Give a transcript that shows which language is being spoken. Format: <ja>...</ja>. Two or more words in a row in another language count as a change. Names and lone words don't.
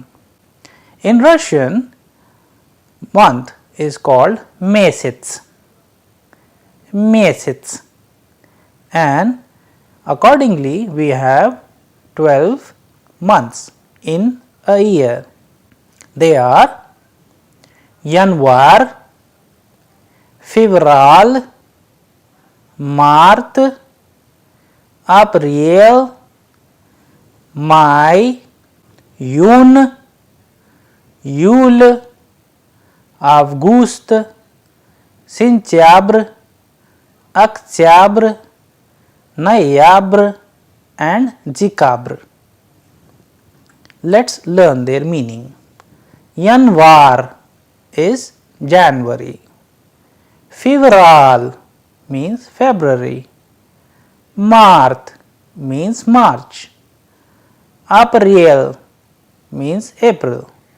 <en>In Russian, month is called месяц, and accordingly we have 12 months in a year. They are</en> <ru>январь, февраль, март, апрель, май, июнь, июль, август, сентябрь, октябрь, ноябрь and декабрь.</ru> <en>Let us learn their meaning. Yanvar is January. Fevral means February. Mart means March. April means April.</en>